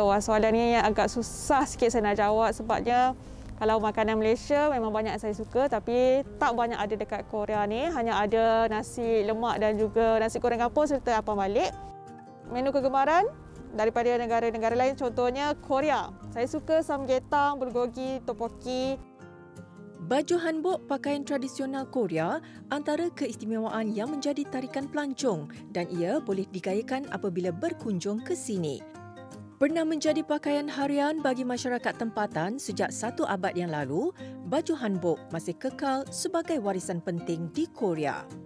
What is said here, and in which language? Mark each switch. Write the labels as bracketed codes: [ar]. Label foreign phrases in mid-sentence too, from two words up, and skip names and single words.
[ms] Wah, soalan ni yang agak susah sikit saya nak jawab sebabnya kalau makanan Malaysia memang banyak saya suka tapi tak banyak ada dekat Korea ni. Hanya ada nasi lemak dan juga nasi goreng kampung serta apam balik. Menu kegemaran daripada negara-negara lain contohnya Korea. Saya suka samgyetang, bulgogi, tteokbokki. Baju hanbok pakaian tradisional Korea antara keistimewaan yang menjadi tarikan pelancong dan ia boleh digayakan apabila berkunjung ke sini. Pernah menjadi pakaian harian bagi masyarakat tempatan sejak 1 abad yang lalu, baju hanbok masih kekal sebagai warisan penting di Korea.